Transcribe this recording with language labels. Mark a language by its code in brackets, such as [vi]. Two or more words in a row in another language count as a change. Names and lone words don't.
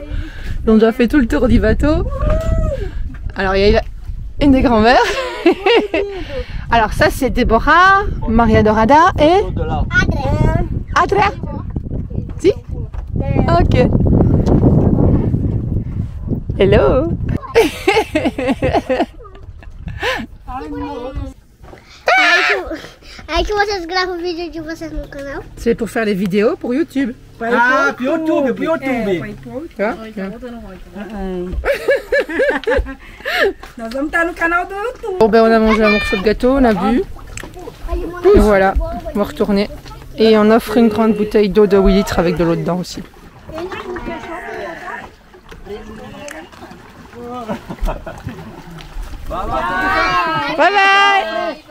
[fr] Ils ont déjà fait tout le tour du bateau. Alors il y a une des grands-mères. Alors ça c'est Déborah, Maria Dorada et Adria. Si? Ok. Hello. [pt] Aí que vocês gravam vídeo de vocês no canal? [fr] C'est pour faire les vidéos pour YouTube. [pt] Ah, pro YouTube, pro YouTube. Tá? Nós vamos estar no canal do YouTube. [fr] Bon ben on a mangé un morceau de gâteau, on a bu. Et voilà, on va retourner. Et on offre une grande bouteille d'eau de 8 litres avec de l'eau dedans aussi. [en] Bye bye.